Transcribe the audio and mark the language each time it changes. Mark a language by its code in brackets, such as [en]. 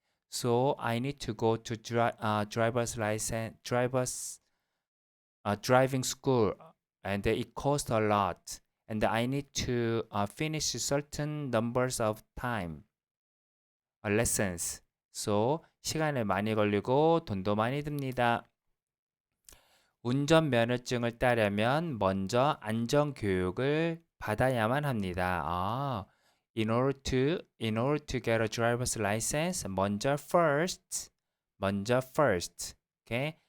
[en] So I need to go to driving school, and it costs a lot. And I need to finish certain numbers of time lessons. [ko] So 시간을 많이 걸리고 돈도 많이 듭니다. 운전면허증을 따려면 먼저 안전교육을 받아야만 합니다. [en] In order to get a driver's license, 먼저 first, okay?